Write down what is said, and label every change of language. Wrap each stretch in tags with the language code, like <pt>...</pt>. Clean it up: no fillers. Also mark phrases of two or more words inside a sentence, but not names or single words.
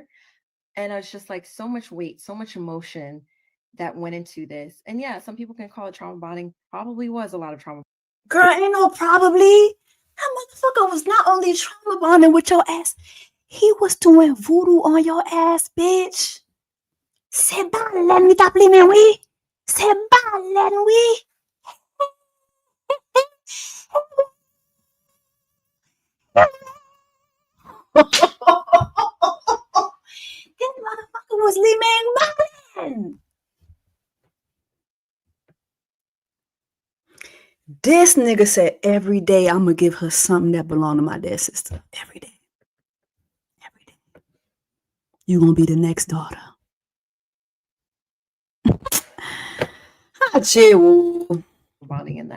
<en>And I was just like, so much weight, so much emotion that went into this. And yeah, some people can call it trauma bonding. Probably was a lot of trauma. Girl, ain't no probably. That motherfucker was not only trauma bonding with your ass, he was doing voodoo on your ass, bitch.</en> <ht>C'est balè ni tap li men oui? C'est balè oui?</ht> <en>This motherfucker was</en> <ht>li men balè.</ht> <en>This nigga said every day I'm gonna give her something that belong to my dead sister. Every day. Every day. You gonna be the next daughter. Bonding in that.</en>